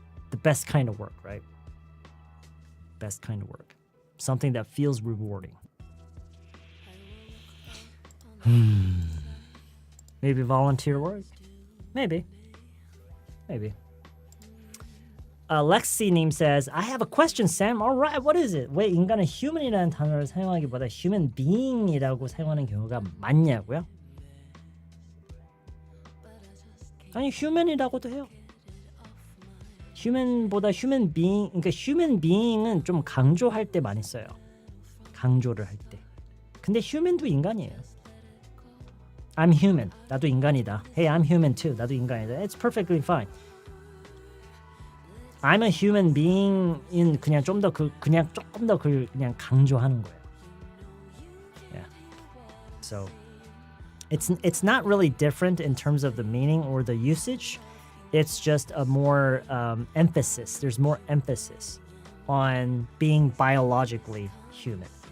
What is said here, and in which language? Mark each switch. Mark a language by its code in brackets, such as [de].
[en] The best kind of work, right? Best kind of work. Something that feels rewarding. Maybe volunteer work? Maybe. Lexi님 says, I have a question, Sam. Alright, what is it? [ko] 왜 인간은 human이라는 단어를 사용하기보다 human being이라고 사용하는 경우가 많냐고요? 아니, human이라고도 해요. human보다 human being, 그러니까 human being은 좀 강조할 때 많이 써요. 강조를 할 때. 근데 human도 인간이에요. [en] I'm human. [ko] 나도 인간이다. [en] Hey, I'm human too. 나도 인간이다. It's perfectly fine. I'm a human being [ko] 인 그냥 조금 더 그냥 강조하는 거예요. [en] Yeah. So it's not really different in terms of the meaning or the usage. It's just a more emphasis. There's more emphasis on being biologically human.